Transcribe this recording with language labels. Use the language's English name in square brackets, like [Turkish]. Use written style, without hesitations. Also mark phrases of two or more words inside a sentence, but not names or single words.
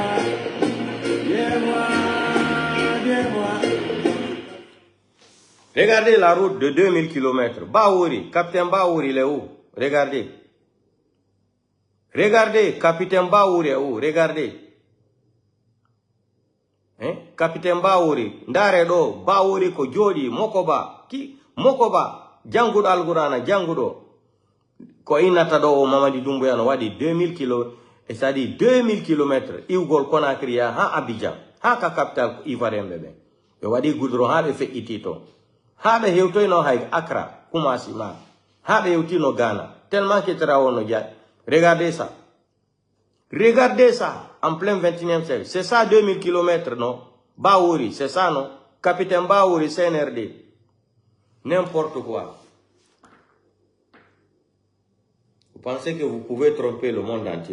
[French] Regardez la route de 2000 km. Baouri, capitaine Baouri, il est où? Regardez. Regardez, capitaine Baouri est où? Regardez. Hein? Capitaine Baouri. [Fula] Ndare do, Baouri ko jodi, Mokoba. Ki? Mokoba. Djangudo Algorana, Djangudo. Ko inata do o Mamadi Doumbouya no wadi 2000 km, [French] c'est-à-dire 2000 km. [Fula] Iugol Conakry ha Abidjan. Ha ka [French] capital Ivoirien [Fula] bebe. Yo wadi goudron ha be fe itito. Ha be hewto no hay Accra, Kumasi ma. Ha be hewti no Ghana. [French] Tellement que [Fula] tra wono dia. [French] Regardez ça. Regardez ça, en plein 21e siècle. C'est ça 2000 km, non? Baouri, c'est ça, non? Capitaine Baouri, CNRD. N'importe quoi. Vous pensez que vous pouvez tromper le monde entier.